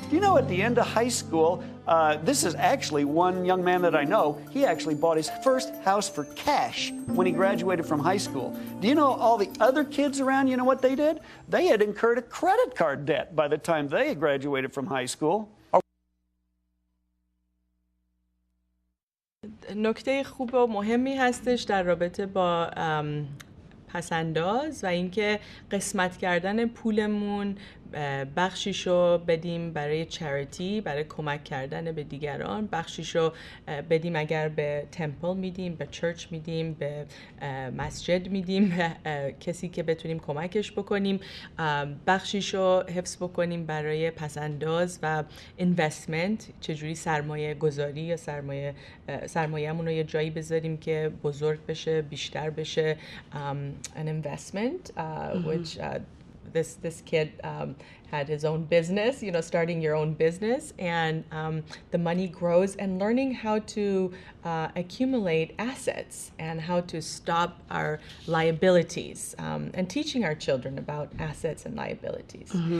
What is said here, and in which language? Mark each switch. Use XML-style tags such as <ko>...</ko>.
<en>Do you know at the end of high school, this is actually one young man that I know, he actually bought his first house for cash when he graduated from high school. Do you know all the other kids around, you know what they did? They had incurred a credit card debt by the time they had graduated from high school.</en> <fa>نکته خوب و مهمی هستش در رابطه با پسنداز و اینکه قسمت کردن پولمون بخشیشو بدیم برای چریتی، برای کمک کردن به دیگران، بخشیشو بدیم اگر به تمپل میدیم، به چرچ میدیم، به مسجد میدیم، به کسی که بتونیم کمکش بکنیم، بخشیشو حفظ بکنیم برای پسنداز و اینوستمنت، چجوری سرمایه گذاری یا سرمایه‌مون رو یه جایی بذاریم که بزرگ بشه، بیشتر بشه.</fa> <en>An investment, which this kid had his own business, you know, starting your own business, and the money grows, and learning how to accumulate assets and how to stop our liabilities, and teaching our children about assets and liabilities.</en>